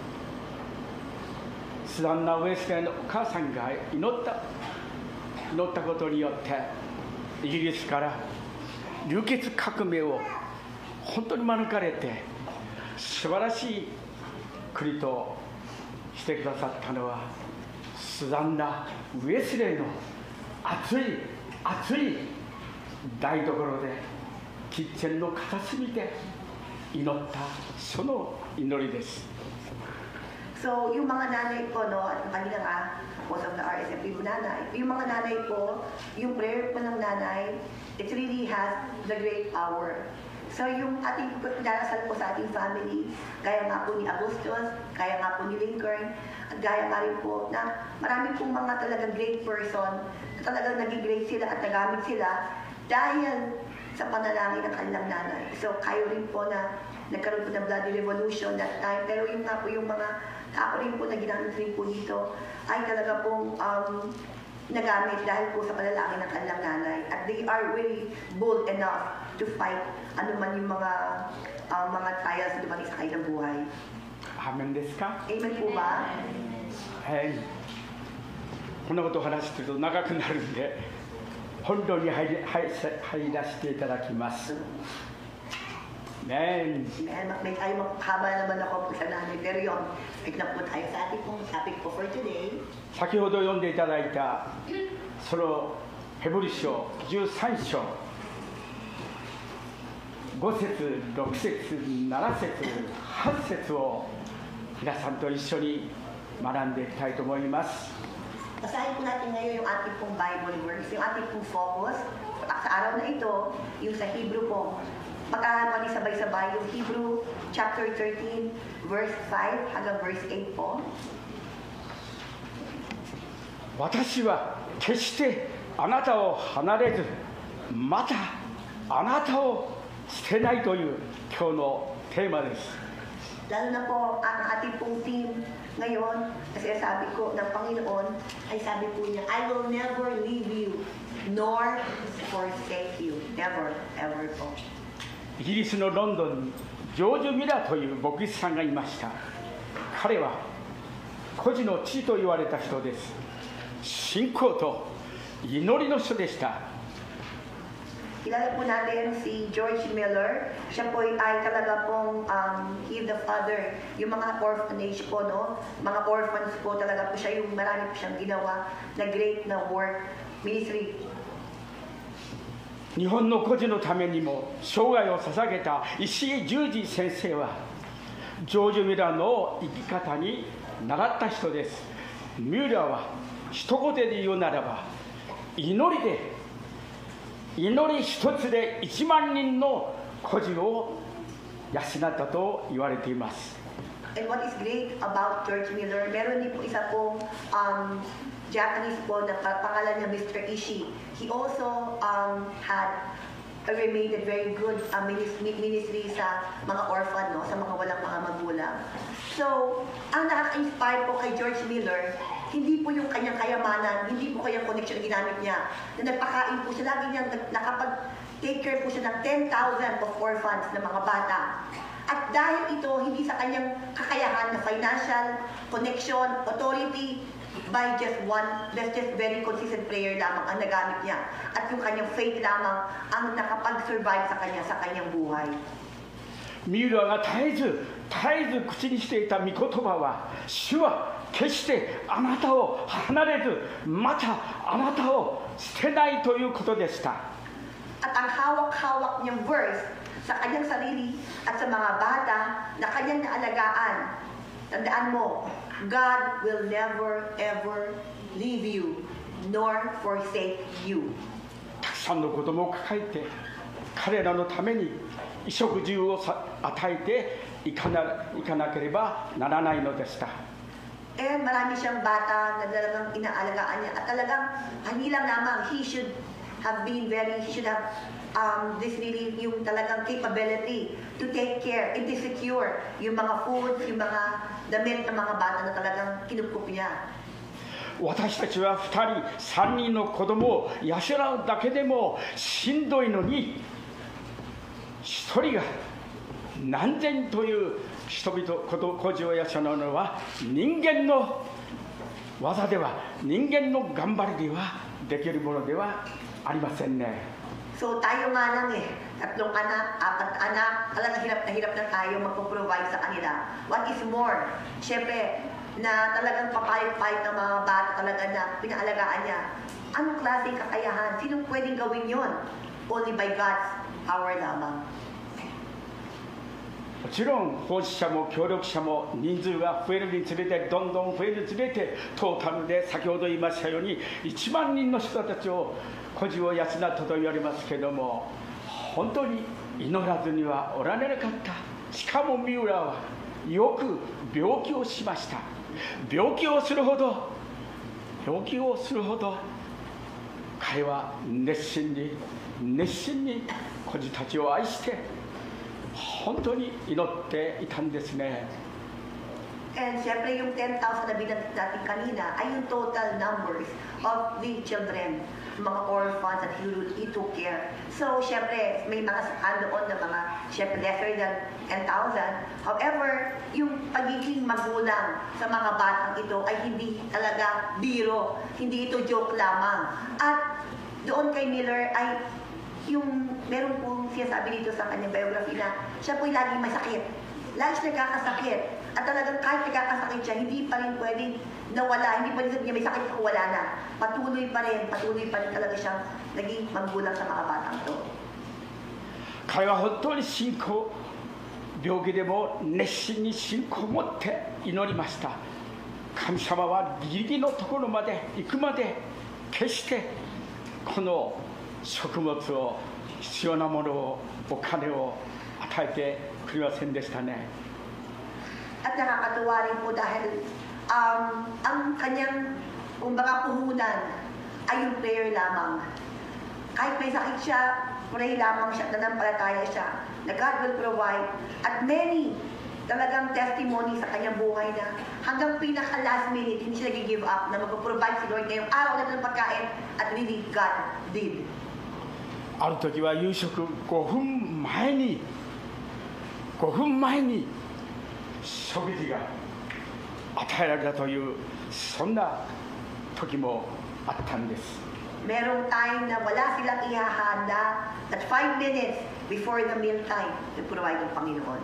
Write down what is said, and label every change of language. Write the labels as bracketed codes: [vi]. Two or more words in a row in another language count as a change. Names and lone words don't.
[ja] スザンナ・ウェスレーのお母さんが祈ったことによってイギリスから流血革命を本当に免れて素晴らしい国としてくださったのはスザンナ・ウェスレーの熱い台所でキッチンの片隅で祈ったその祈りです。 [tl] So, yung mga nanay po, no, at kanina [en] most of the RSMP [tl] nanay, yung mga nanay po, yung prayer po ng nanay, [en] it really has the great power. So, [tl] yung ating darasal po sa ating family, gaya nga po ni Agustus, gaya nga po ni Lincoln, at gaya nga rin po na marami pong mga talagang [en] great person, [tl] na talagang naging great sila at nagamit sila dahil sa panalangin ng kanilang nanay. So, kayo rin po na nagkaroon po ng [en] bloody revolution that time, [tl] pero yung nga po yung mga tao rin po na ginamit rin po dito ay talaga pong nagamit dahil po sa panalangin ng kanilang nanay. At [en] they are really bold enough to fight [tl] anuman yung mga trials na dumating sa kanilang buhay. [ja] Amen ですか? [tl] Amen po ba? [ja] はい。こんなことを話してると長くなるんで、 本堂に入らせていただきます。Amen. [tl] May tayo haba naman ako sa nanay. Pero yun, speak na po tayo sa ating pong topic po [en] for today. [ja] 先ほど読んでいただいたそのヘブル書13章5節6節7節8節を皆さんと一緒に学んでいきたいと思います。 [tl] Basahin po natin ngayon yung ating pong Bible verse, yung ating pong focus. Sa araw na ito, yung sa Hebrew po. Magkakaroon sabay-sabay yung [en] Hebrew chapter 13, verse 5 [tl] hanggang [en] verse 8 [tl] po. [ja] 私は決してあなたを離れず、またあなたを捨てないという今日のテーマです。 [tl] Lalo na po ang ating pong theme ngayon, kasi sabi ko ng Panginoon, ay sabi po niya, [en] I will never leave you, nor forsake you. Never, ever po. [ja] イギリスのロンドンにジョージ・ミラーという牧師さんがいました。彼は孤児の父と言われた人です。信仰と祈りの人でした。 [tl] Kilala po natin si George Miller. Siya po ay talaga pong [en] he's the father. [tl] Yung mga orphanage po, no? Mga orphans po, talaga po siya yung marami po siyang ginawa na great na work, ministry. [ja] 日本の孤児のためにも生涯を捧げた石井十二先生はジョージ・ミュラーの生き方に習った人です。ミュラーは一言で言うならば祈り一つで1万人の孤児を養ったと言われています。 [en] And what is great about George Miller, [tl] meron din po isa pong Japanese po na pangalan niya Mr. Ishii. [en] He also had remained a very good ministry [tl] sa mga [en] orphan, no? [tl] Sa mga walang mga magulang. So, ang nakaka-inspire po kay George Miller, hindi po yung kanyang kayamanan, hindi po kanyang connection na ginamit niya. Na nagpakain po siya, lagi niyang nakapag-take care po siya ng 10,000 [en] of orphans [tl] na mga bata. At dahil ito, hindi sa kanyang kakayahan na financial, connection, authority, [en] by just very consistent prayer [tl] lamang ang nagamit niya. At yung kanyang faith lamang ang nakapag-survive sa kanyang buhay. [ja] ミュラーが絶えず口にしていた御言葉は、主は決してあなたを離れず、またあなたを捨てないということでした。 [tl] At ang hawak-hawak niyang verse sa kanyang sarili at sa mga bata na kanyang naalagaan, tandaan mo, [en] God will never ever leave you nor forsake you. [ja] たくさんの子供を抱えて彼らのために衣食住を与えていかなければならないのでした。 [tl] And marami siyang bata na talagang inaalagaan niya at talagang hindi lang lamang [en] he should have this really [tl] yung talagang [en] capability to take care and to secure [tl] yung mga food, yung mga damit ng mga bata na talagang kinukup niya. [ja] 私たちは2人3人の子供を養うだけでもしんどいのに、1人が何千という人々孤児を養うのは人間の技では、人間の頑張りではできるものではありませんね。 [tl] So tayo nga lang tatlong anak, 4 anak, talagang hirap na tayo magpo-provide sa kanila. [en] What is more, [tl] syempre, na talagang papayat-payat ng mga bata talaga na pinaalagaan niya. Anong klaseng kakayahan? Sinong pwedeng gawin yon? [en] Only by God's power lamang. [ja] もちろん奉仕者も協力者も人数が増えるにつれて、どんどん増えるにつれて、トータルで先ほど言いましたように1万人の人たちを孤児を養ったと言われますけれども、本当に祈らずにはおられなかった。しかもミュラーはよく病気をしました。病気をするほど彼は熱心に孤児たちを愛して本当に祈っていたんですね。 [tl] And syempre yung 10,000 na binanggit natin kanina ay yung [en] total numbers of the children, [tl] mga orphans [en] that he took care. [tl] So syempre may mga doon na mga syempre [en] lesser than [tl] 10,000. [en] However, [tl] yung pagiging magulang sa mga batang ito ay hindi talaga biro, hindi ito joke lamang. At doon kay Miller ay yung meron pong sinasabi dito sa kanyang biography na siya po'y laging may sakit. Lagi siya nagkakasakit. At talagang kahit nagkakasakit siya, hindi pa rin pwedeng nawala. Hindi pa rin sabi niya may sakit ako, wala na. Patuloy pa rin talaga siyang naging magulang sa mga batang to. [ja] 彼は本当に信仰、病気でも熱心に信仰を持って祈りました。神様はギリギリのところまで行くまで決してこの食物を必要なものをお金を与えてくれませんでしたね。 [tl] At nakakatuwa rin po dahil ang kanyang kumbaga puhunan ay yung prayer lamang. Kahit may sakit siya, pray lamang siya, nanampalataya siya, na [en] God will provide. [tl] At many talagang testimony sa kanyang buhay na hanggang pinaka [en] last minute, [tl] hindi siya nag- [en] give up [tl] na mag-provide si Lord ngayong araw na ng pagkain at [en] really God did. [ja] ある時は夕食5分前に食事が与えられたというそんな時もあったんです。 [tl] Merong time na wala silang ihahanda at [en] 5 minutes before the meal time to provide [tl] ng Panginoon.